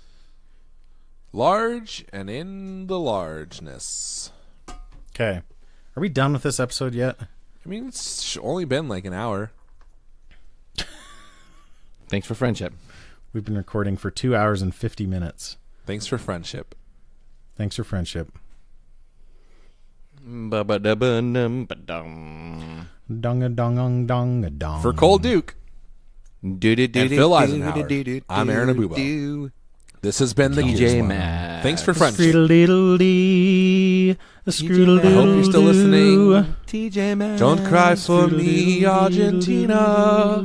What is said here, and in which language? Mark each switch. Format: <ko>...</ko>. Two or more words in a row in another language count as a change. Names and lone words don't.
<en>Large and in the largeness. Okay, are we done with this episode yet? I mean, it's only been like an hour. Thanks for friendship. We've been recording for 2 hours and 50 minutes. Thanks for friendship. Thanks for friendship. Ba-ba-da-ba-dum-ba-dum. Dong a dong ong dong a dong. For Cole Duke, Do-do-do-do-do, And Phil Eisenhower. do-do-do-do-do. I'm Aaron Abubo. this has been the DJ Gears. Matt. Thanks for friendship. Scroodle-dee, I hope you're still listening. TJ Matt. Don't cry for me, Argentina.</en>